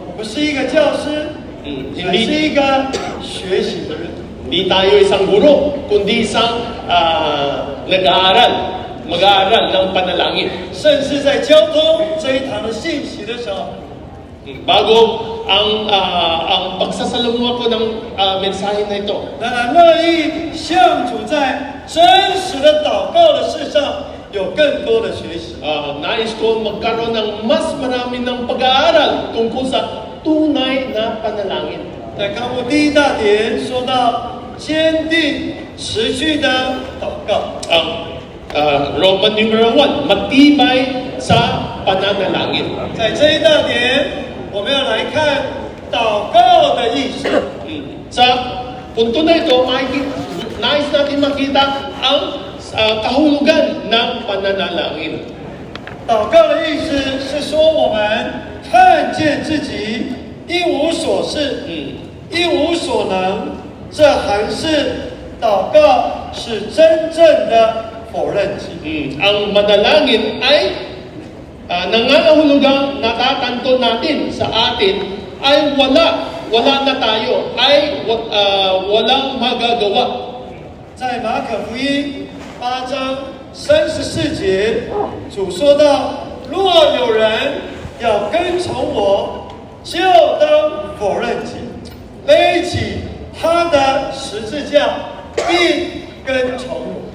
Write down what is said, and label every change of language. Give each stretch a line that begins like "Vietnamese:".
Chinese: 我是一个教师，还是一个学习的人。
Filipino: Hindi tayo isang guro, kundi isang mag-aaral ng panalangin.
Chinese: 甚至在交通这一堂的信息的时候，
Filipino: Bago ang pagsasalamuha ko ng mensahe na ito,
Chinese: 当然乐意向主在真实的祷告的事上有更多的学习。
Filipino: nais ko magkaroon ng mas marami ng pag-aaral tungkol sa tunay na panalangin.
Chinese: 在纲目第一大点说到坚定持续的祷告，
English: Roman numeral 1,
Filipino: matibay sa pananalangin.
Chinese: 在这一大点我们要来看祷告的意思。
Filipino: Sa punto na ito, nais natin makita ang kahulugan ng pananalangin.
Chinese: 祷告的意思是说，我们看见自己一无所事，一无所能，这还是祷告是真正的否认己。
Filipino: Ang manalangin ay nangangahulugang natatanto natin sa atin ay wala na tayo, ay walang magagawa.
Chinese: 在马可福音8章34节，主说到：若有人要跟从我，就当否认己，背起他的十字架，并跟从我。